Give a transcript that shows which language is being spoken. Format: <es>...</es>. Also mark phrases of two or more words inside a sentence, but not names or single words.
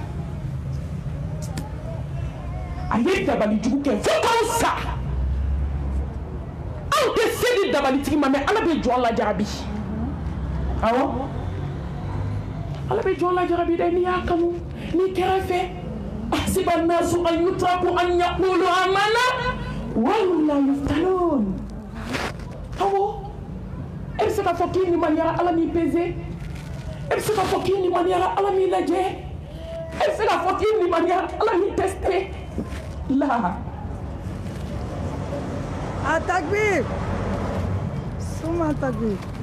<bm>a ye dabalijugu kɛ fo k'anw sa anw tɛ se di dabalitigi ma mais ala bɛ jɔn lajarabi awɔ ala bɛ jɔn lajarabi dɛ n'i y'a kanu n'i kɛra fɛ</bm> <ar>أحسب الناس أن يتركوا أن يقولوا آمنا وهم لا يفتنون</ar> <bm>awɔ e bɛ se k'a fɔ k'i limaniyara ala m'i pesé e bɛ se k'a fɔ k'i limaniyara ala m'i lajɛ e bɛ se k'a fɔ k'i limaniyara ala m'i testé la Takbir Suma takbir</bm>